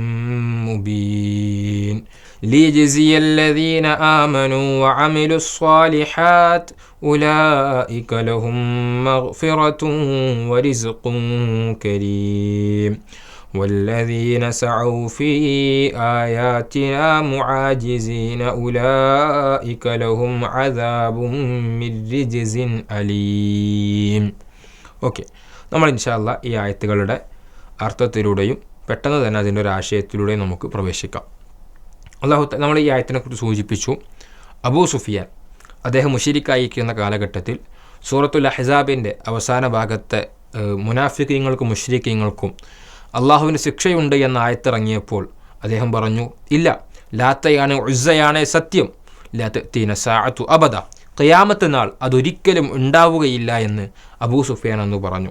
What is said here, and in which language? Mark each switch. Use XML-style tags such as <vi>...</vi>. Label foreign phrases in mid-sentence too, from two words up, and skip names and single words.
<ar>مبين ليجزي الذين آمنوا وعملوا الصالحات أولئك لهم مغفرة ورزق كريم والذين سعوا في آياتنا معاجزين أولئك لهم عذاب من رجز أليم.</ar> <ml>ഓക്കെ, നമ്മൾ</ml> <ar>إن شاء الله</ar> <ml>ഈ ആയത്തുകളുടെ അർത്ഥത്തിലൂടെയും പെട്ടെന്ന് തന്നെ അതിൻ്റെ ഒരു ആശയത്തിലൂടെയും നമുക്ക് പ്രവേശിക്കാം. നമ്മൾ ഈ ആയത്തിനെക്കുറിച്ച് സൂചിപ്പിച്ചു. അബൂ സുഫിയാൻ അദ്ദേഹം മുശ്രിക്കായിരിക്കുന്ന കാലഘട്ടത്തിൽ സൂറത്തുൽ അഹ്സാബിൻ്റെ അവസാന ഭാഗത്തെ മുനാഫിഖീങ്ങൾക്കും മുശ്രിക്കീങ്ങൾക്കും അള്ളാഹുവിന് ശിക്ഷയുണ്ട് എന്ന ആയത്തിറങ്ങിയപ്പോൾ അദ്ദേഹം പറഞ്ഞു, ഇല്ല, ലാത്തയാണ് ഉസ്സയാണ് സത്യം,</ml> <ar>لا تأتينا الساعة أبدا,</ar> <ml>ഖിയാമത്ത് നാൾ അതൊരിക്കലും ഉണ്ടാവുകയില്ല എന്ന് അബൂ സുഫിയാൻ എന്ന് പറഞ്ഞു.</ml>